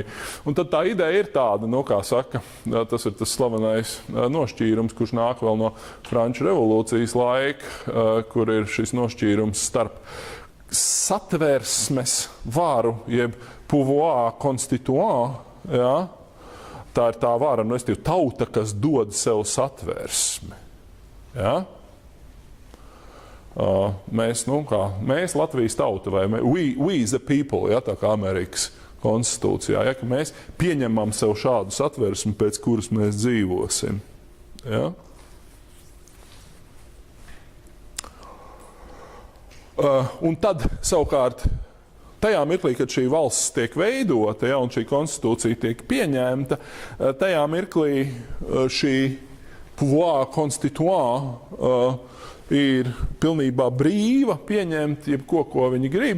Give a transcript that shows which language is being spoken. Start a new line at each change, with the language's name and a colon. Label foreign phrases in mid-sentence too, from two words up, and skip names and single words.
Latvian: Un tad tā ideja ir tāda, kā saka, tas ir tas slavenais nošķīrums, kurš nāk vēl no Franču revolūcijas laika, kur ir šis nošķīrums starp satversmes varu, jeb
French: pouvoir constituant,
Latvian: ja, tā ir tā vara, tauta, kas dod sev satversmi. Ja? Mēs Latvijas tauta, vai
English: we the people,
Latvian: ja, tā kā Amerikas konstitūcijā, ja, ka mēs pieņemam sev šādu satversmi, pēc kuras mēs dzīvosim. Ja? Un tad, savukārt, tajā mirklī, kad šī valsts tiek veidota, ja, un šī konstitūcija tiek pieņemta, tajā mirklī šī
French: pouvoir constituant
Latvian: ir pilnībā brīva pieņemt jebko, ko viņi grib.